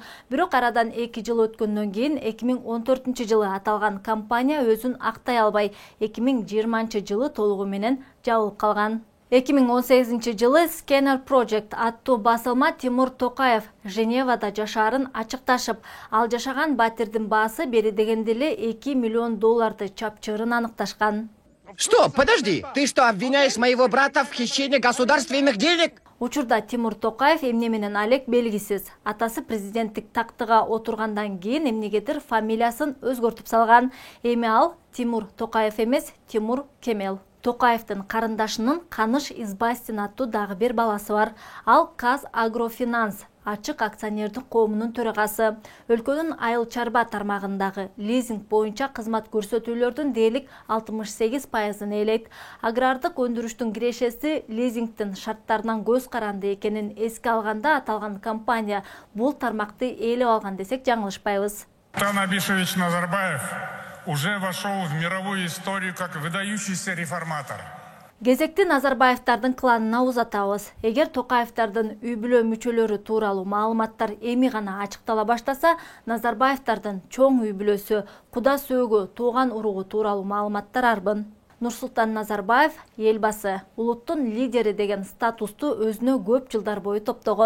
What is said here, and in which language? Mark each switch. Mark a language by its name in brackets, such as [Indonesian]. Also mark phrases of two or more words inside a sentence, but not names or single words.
[Kyrgyz] Бирок арадан 2 жыл өткөндөн кийин 2014 жылы аталган компания өзүн актай албай 2020 жылы толугу менен жабылып калган. 2018 жылы Scanner Project аттуу басылма Тимур Токаев Женевада жашаарын ачыкташып, ал жашаган батирдин баасы бери дегенде эле 2 миллион долларды чапчырын аныкташкан. [Russian] Что, подожди, ты что, обвиняешь моего брата в хищении государственных денег? [Kyrgyz] Учурда Тимур Токаев эмне менен алек белгисиз. Атасы президенттик тактыга отургандан кийин эмнегедир фамилиясын өзгөртүп салган. Эми ал Тимур Токаев эмес, Тимур Кемел. Токаевдин карындашынын Каныш Избастин аттуу дагы бир баласы бар. Ал Казагрофинанс ачык акционердик коомунун төрагасы. Өлкөнүн айыл чарба тармагындагы лизинг боюнча кызмат көрсөтүүлөрдүн дээрлик 68%-ын ээлейт. Агрардык өндүрүштүн кирешеси лизингдин шарттарынан көз каранды экенин эске алганда аталган компания бул тармакты ээлеп алган десек жаңылышпайбыз. [Russian] Нурсултан Абишевич Назарбаев уже вошел в мировую историю как выдающийся реформатор. [Kyrgyz] Кезекти Назарбаевдардын кланына узатабыз. Эгер Токаевдардын үй бүлө мүчөлөрү тууралуу маалыматтар эми гана ачыктала баштаса, Назарбаевдардын чоң үй бүлөсү, куда сөөгү, тууган уругу тууралуу маалыматтар арбын. Нурсултан Назарбаев элбасы, улуттун лидери деген статусту өзүнө көп жылдар бою топтогон.